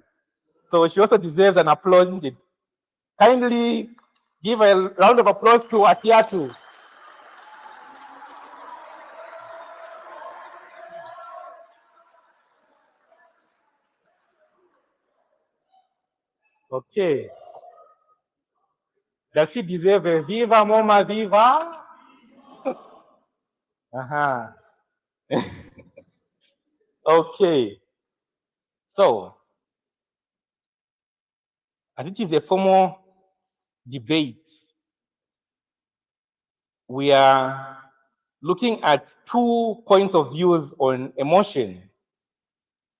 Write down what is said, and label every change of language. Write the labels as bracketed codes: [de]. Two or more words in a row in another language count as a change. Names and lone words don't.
[en] So she also deserves an applause, isn't it? Kindly give a round of applause to Asiatu. Okay. Does she deserve a viva mama viva? Uh-huh. Okay. So, as it is a formal debate, we are looking at 2 points of views on emotion.